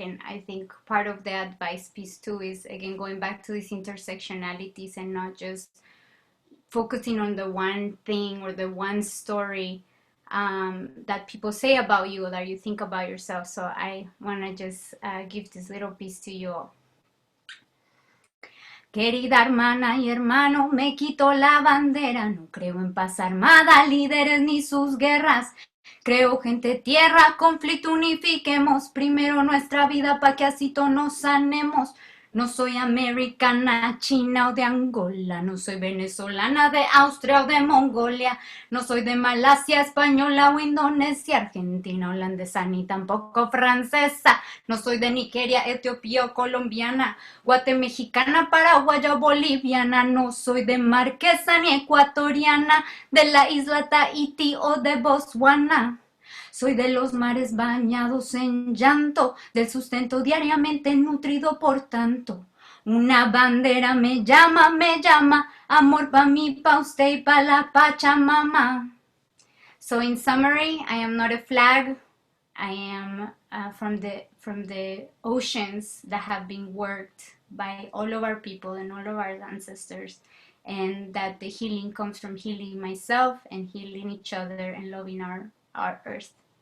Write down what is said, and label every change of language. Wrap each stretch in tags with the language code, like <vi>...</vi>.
<en>And I think part of the advice piece too is, again, going back to these intersectionalities and not just focusing on the one thing or the one story that people say about you or that you think about yourself. So I want to just give this little piece to you all.</en> <es>Querida hermana y hermano, me quito la bandera, no creo en paz armada, líderes ni sus guerras. Creo gente, tierra, conflicto, unifiquemos primero nuestra vida para que así todos nos sanemos. No soy americana, china o de Angola, no soy venezolana, de Austria o de Mongolia, no soy de Malasia, española o Indonesia, argentina, holandesa ni tampoco francesa, no soy de Nigeria, Etiopía o colombiana, guatemexicana, paraguaya o boliviana, no soy de marquesa ni ecuatoriana, de la isla Tahití o de Botswana. Soy de los mares bañados en llanto, del sustento diariamente nutrido por tanto. Una bandera me llama, amor pa' mí, pa' usted y pa' la Pachamama.</es> <en>So in summary, I am not a flag. I am from the oceans that have been worked by all of our people and all of our ancestors, and that the healing comes from healing myself and healing each other and loving our earth.</en>